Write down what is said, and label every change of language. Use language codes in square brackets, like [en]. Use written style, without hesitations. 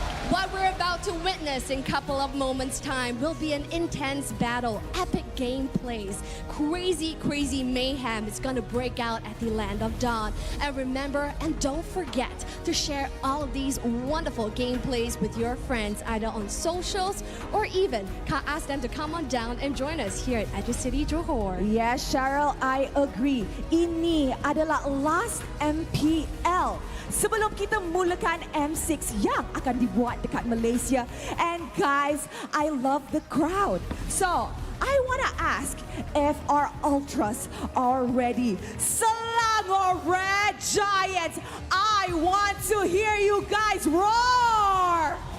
[en] What we're about to witness in a couple of moments' time will be an intense battle, epic gameplays, crazy mayhem is gonna break out at the Land of Dawn. And remember, and don't forget to share all of these wonderful gameplays with your friends, either on socials or even ask them to come on down and join us here at Edu City, Johor. Yes, Cheryl, I agree. [ms] Ini adalah [en] last MPL [ms] sebelum kita mulakan M6 yang akan dibuat dekat Malaysia. [en] And guys, I love the crowd. So, I want to ask if our ultras are ready. Selangor Red Giants, I want to hear you guys roar!